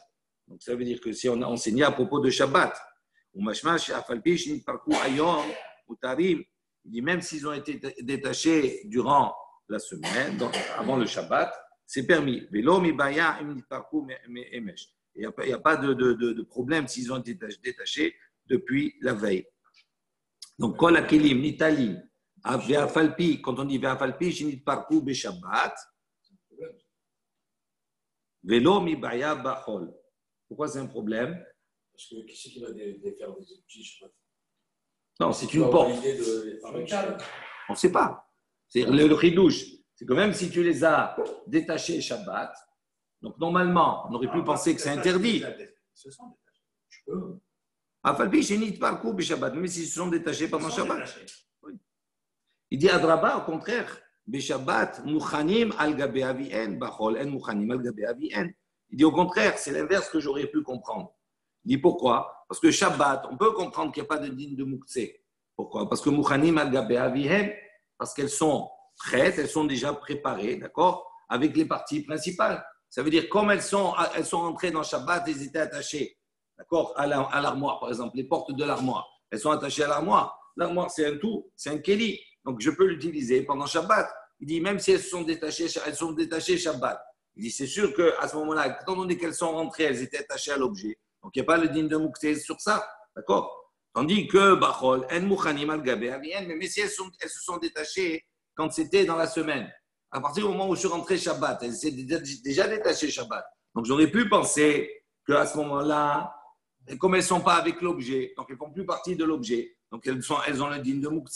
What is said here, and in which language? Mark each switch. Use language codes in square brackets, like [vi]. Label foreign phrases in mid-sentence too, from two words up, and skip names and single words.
[fr] Donc ça veut dire que si on a enseigné à propos de Shabbat, ou Mashmash, il dit, même s'ils ont été détachés durant la semaine, donc avant le Shabbat, c'est permis. Il n'y a pas de problème s'ils ont été détachés depuis la veille. Donc, [he] כל הכלים, ניטלים, ואף על פי, [fr] quand on dit [he] ואף על פי, שנתפרקו בשבת, ולא מיבעיא בחול. [fr] Pourquoi c'est un problème? Parce que qui c'est qui va défaire des outils Shabbat? Non, c'est une porte. On ne sait pas. C'est le chidouche. C'est que même si tu les as détachés Shabbat, donc normalement, on aurait pu penser que c'est interdit. Je peux. [he] אף על פי שנתפרקו בשבת, [fr] même s'ils se sont détachés pendant Ils sont Shabbat. détachés. Il dit Adraba, au contraire, [he] בשבת, מוכנים על גבי אביהן, בחול אין מוכנים על גבי אביהן. [fr] Il dit au contraire, c'est l'inverse que j'aurais pu comprendre. Il dit pourquoi? Parce que Shabbat, on peut comprendre qu'il n'y a pas de dîne de Moukse. Pourquoi? Parce que [he] מוכנים על גבי אביהן, [fr] parce qu'elles sont prêtes, elles sont déjà préparées, d'accord, avec les parties principales. Ça veut dire, comme elles sont entrées dans Shabbat, elles étaient attachées, d'accord, à l'armoire, par exemple, les portes de l'armoire. Elles sont attachées à l'armoire. L'armoire, c'est un tout, c'est un keli. Donc, je peux l'utiliser pendant Shabbat. Il dit, même si elles sont détachées Shabbat. Il dit, c'est sûr qu'à ce moment-là, étant donné qu'elles sont rentrées, elles étaient attachées à l'objet. Donc, il n'y a pas le din de Moukse sur ça, d'accord? Tandis que, [he] בחול אין מוכנים על גבי אביהן, [fr] mais si elles se sont détachées quand c'était dans la semaine. À partir du moment où je suis rentré Shabbat, elles étaient déjà détachées Shabbat. Donc, j'aurais pu penser qu'à ce moment-là, comme elles ne sont pas avec l'objet, donc elles ne font plus partie de l'objet, donc elles ont le din de Moukse.